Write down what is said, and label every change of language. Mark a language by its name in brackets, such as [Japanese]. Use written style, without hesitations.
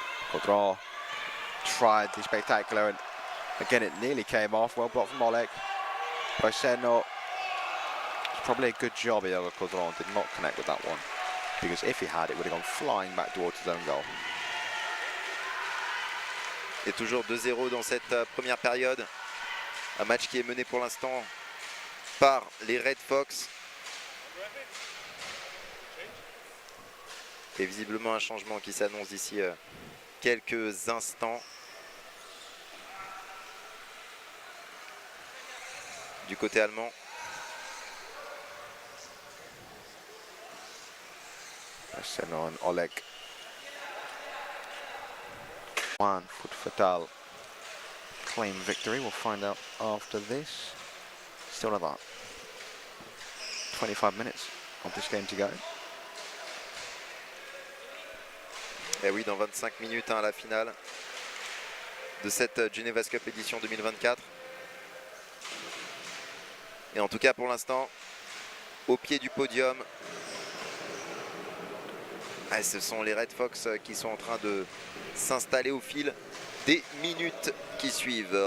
[English] Caudron tried the spectacular, and again it nearly came off. Well blocked from Oleg. Braceno Probably a good job Iago Codron did not connect with that one, because if he had, it would have gone flying back towards his own goal. [French] Et toujours 2-0 dans cette première période. Un match qui est mené pour l'instant par les Red Fox. Et visiblement un changement qui s'annonce d'ici quelques instants. Du côté allemand. [English] Seno and Oleg. One foot fatal. Claim victory. We'll find out after this. Still another 25 minutes of this game to go. [French] Et oui, dans 25 minutes à la finale de cette Geneva Cup édition 2024. Et en tout cas pour l'instant, au pied du podium, ce sont les Red Fox qui sont en train de s'installer au fil des minutes qui suivent.